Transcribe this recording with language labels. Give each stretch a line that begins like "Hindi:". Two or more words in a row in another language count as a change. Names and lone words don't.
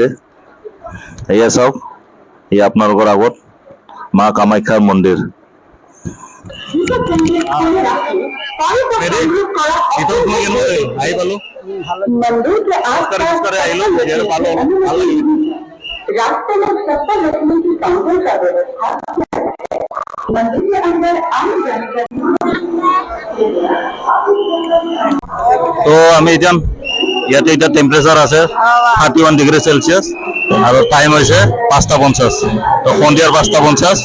Assamese: এয়া চাওক, এয়া আপোনালোকৰ আগত মা কামাখ্যাৰ মন্দিৰ। আহি পালো, আহিলো, পালো, ভাল লাগিল।
Hindi: रास्ते में सत्ता रखने की काउंटर का व्यवस्था मंदिर के अंदर आम जानकारी।
Assamese: তো আমি এতিয়া ইয়াতে এতিয়া টেম্পাৰেচাৰ আছে 31
English: degree Celsius
Assamese: আৰু টাইম হৈছে 5:50। তো সন্ধিয়াৰ 5:50।